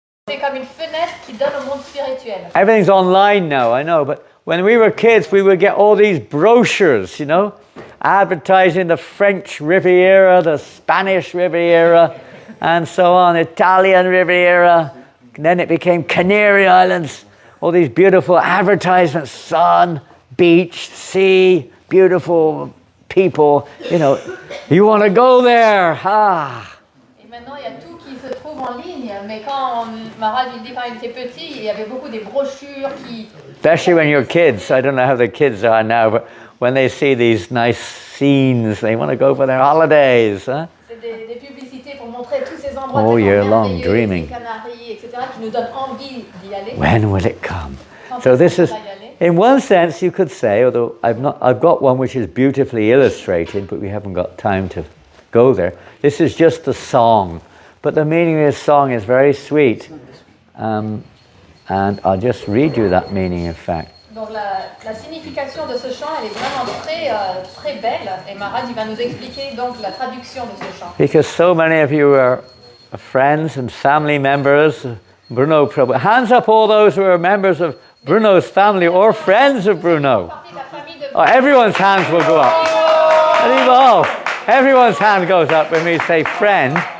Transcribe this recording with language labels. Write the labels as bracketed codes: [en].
[fr] C'est comme une fenêtre qui donne au monde spirituel. [en] Everything's online now, I know, but when we were kids, we would get all these brochures, you know, advertising the French Riviera, the Spanish Riviera, and so on, Italian Riviera. And then it became Canary Islands, all these beautiful advertisements, sun, beach, sea, beautiful people, you know, you want to go there, [fr] Et maintenant, il y a tout qui se trouve en ligne, mais quand Maharaj il dit quand il était petit, il y avait beaucoup des brochures qui... [en] Especially when you're kids, I don't know how the kids are now, but when they see these nice scenes, they want to go for their holidays. Huh? [fr] C'est des publicités pour montrer tous ces endroits [en] All year long, [fr] merveilleux, [en] dreaming. [fr] les Canaries, etc., qui nous donnent envie d'y aller. [en] When will it come? So this is, in one sense, you could say, although I've got one which is beautifully illustrated, but we haven't got time to go there. This is just the song, but the meaning of this song is very sweet, and I'll just read you that meaning. In fact. [fr] Donc la signification de ce chant, elle est vraiment très belle, et Maharaj il va nous expliquer donc la traduction de ce chant. [en] Because so many of you are friends and family members of Bruno Prabhu. Hands up all those who are members of Bruno's family or friends of Bruno. Oh, everyone's hands will go up. Oh, everyone's hand goes up when we say friend.